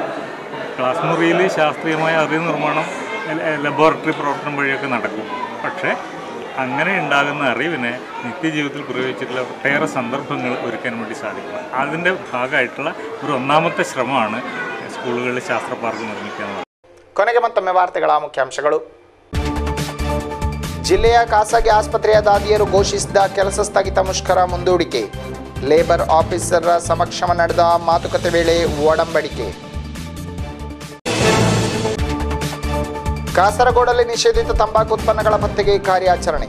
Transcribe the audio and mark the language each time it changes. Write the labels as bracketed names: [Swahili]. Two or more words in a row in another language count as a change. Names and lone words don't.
[Malayalam] ക്ലാസ് മുറിയിൽ ശാസ്ത്രീയമായ അറിവ് നിർമ്മാണം ലബോറട്ടറി പ്രവർത്തനം വഴിയൊക്കെ നടക്കും. പക്ഷേ അങ്ങനെ ഉണ്ടാകുന്ന അറിവിനെ നിത്യജീവിതത്തിൽ പ്രയോഗിച്ചിട്ടുള്ള ഒട്ടേറെ സന്ദർഭങ്ങൾ ഒരുക്കാൻ വേണ്ടി സാധിക്കണം. അതിൻ്റെ ഭാഗമായിട്ടുള്ള ഒരു ഒന്നാമത്തെ ശ്രമമാണ് സ്കൂളുകളിൽ ശാസ്ത്ര പാർക്ക് നിർമ്മിക്കുക. [Kannada] ಕೊನೆಗೆ ಮತ್ತೊಮ್ಮೆ ವಾರ್ತೆಗಳ ಮುಖ್ಯಾಂಶಗಳು. ಜಿಲ್ಲೆಯ ಖಾಸಗಿ ಆಸ್ಪತ್ರೆಯ ದಾದಿಯರು ಘೋಷಿಸಿದ ಕೆಲಸ ಸ್ಥಗಿತ, ಮುಷ್ಕರ ಮುಂದೂಡಿಕೆ. [English] labour officer [Kannada] ಸಮಕ್ಷಮ ನಡೆದ ಮಾತುಕತೆ ವೇಳೆ ಒಡಂಬಡಿಕೆ. ಕಾಸರಗೋಡಲ್ಲಿ ನಿಷೇಧಿತ ತಂಬಾಕು ಉತ್ಪನ್ನಗಳ ಪತ್ತೆಗೆ ಕಾರ್ಯಾಚರಣೆ.